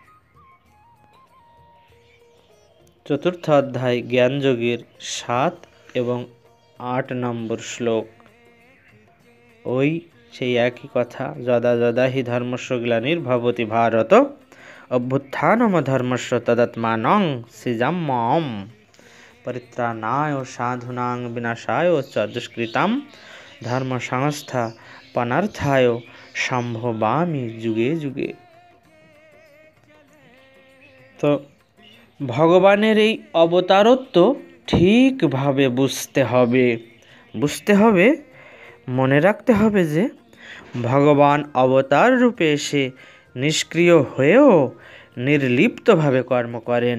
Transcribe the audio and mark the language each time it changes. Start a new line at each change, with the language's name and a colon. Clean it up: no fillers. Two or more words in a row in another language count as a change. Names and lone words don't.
Bangla: চতুর্থ অধ্যায় জ্ঞানযোগের 7 এবং 8 নম্বর শ্লোক। ওই সেই একই কথা,
Sanskrit: যদা যদা হি ধর্মস্য গ্লানির্ভবতি ভারত অভ্যুত্থানম ধর্মস্য তদাত্মানং সৃজাম্যহম পরিত্রাণায় সাধূনাং বিনাশায় চ দুষ্কৃতাম ধর্ম সংস্থাপনার্থায় সম্ভবামি যুগে যুগে।
Bangla: তো ভগবানের এই অবতারত্ব ঠিকভাবে বুঝতে হবে, মনে রাখতে হবে যে ভগবান অবতার রূপে এসে নিষ্ক্রিয় হয়েও নির্লিপ্তভাবে কর্ম করেন।